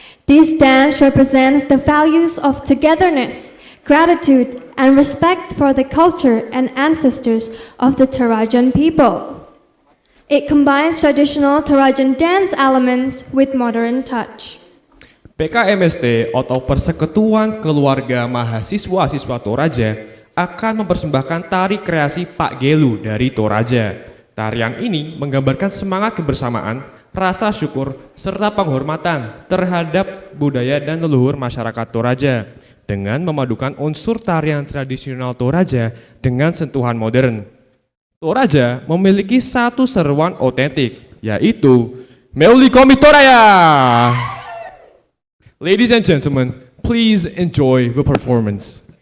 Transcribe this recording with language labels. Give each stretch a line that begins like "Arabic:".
English: This dance represents the values of togetherness, gratitude, and respect for the culture and ancestors of the Torajan people. It combines traditional Torajan dance elements with modern touch.
Indonesian: PKMSD atau Persekutuan Keluarga Mahasiswa-siswa Toraja akan mempersembahkan tari kreasi Pak Gelu dari Toraja. Tarian ini menggambarkan semangat kebersamaan, rasa syukur, serta penghormatan terhadap budaya dan leluhur masyarakat Toraja dengan memadukan unsur tarian tradisional Toraja dengan sentuhan modern. Toraja memiliki satu seruan otentik, yaitu Meuli Komi Toraya.
English: Ladies and gentlemen, please enjoy the performance.